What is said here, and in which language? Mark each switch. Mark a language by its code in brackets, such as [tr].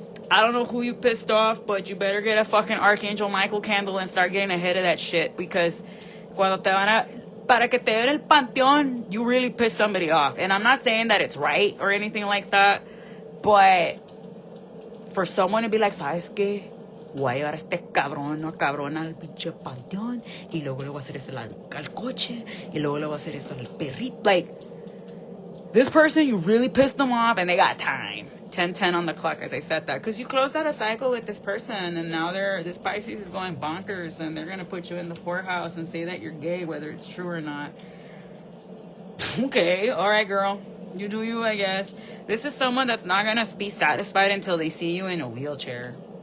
[en] I don't know who you pissed off, but you better get a fucking Archangel Michael candle and start getting ahead of that shit. Because [es] cuando te van a, para que te den el panteón, [en] you really pissed somebody off. And I'm not saying that it's right or anything like that, but for someone to be like, [es] ¿sabes qué? Voy a llevar a este cabrón o cabrona al pinche panteón y luego le voy a hacer esto al coche y luego le voy a hacer esto al perrito. [en] Like, this person, you really pissed them off and they got time. 10:10 on the clock as I said that. Because you closed out a cycle with this person and now this Pisces is going bonkers and they're going to put you in the poorhouse and say that you're gay, whether it's true or not. Okay, all right, girl. You do you, I guess. This is someone that's not going to be satisfied until they see you in a wheelchair.